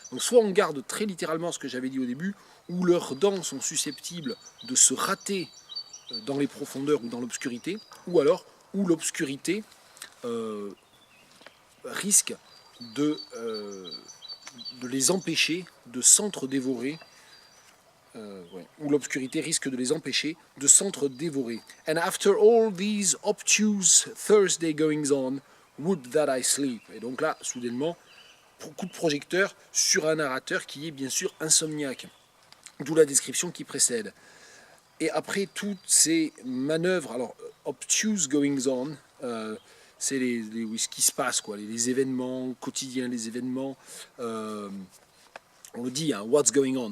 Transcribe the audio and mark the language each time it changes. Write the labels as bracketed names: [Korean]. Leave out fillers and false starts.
[French] Donc soit on garde très littéralement ce que j'avais dit au début, où leurs dents sont susceptibles de se rater dans les profondeurs ou dans l'obscurité, ou alors où l'obscurité risque de les empêcher de s'entre-dévorer, où l'obscurité risque de les empêcher de s'entre-dévorer. [English] And after all these obtuse Thursday goings-on, would that I sleep. [French] Et donc là, soudainement, coup de projecteur sur un narrateur qui est bien sûr insomniaque, d'où la description qui précède. Et après toutes ces manœuvres, alors obtuse goings-on, c'est ce qui se passe, quoi, les événements quotidiens, les événements, on le dit, hein, [English] what's going on.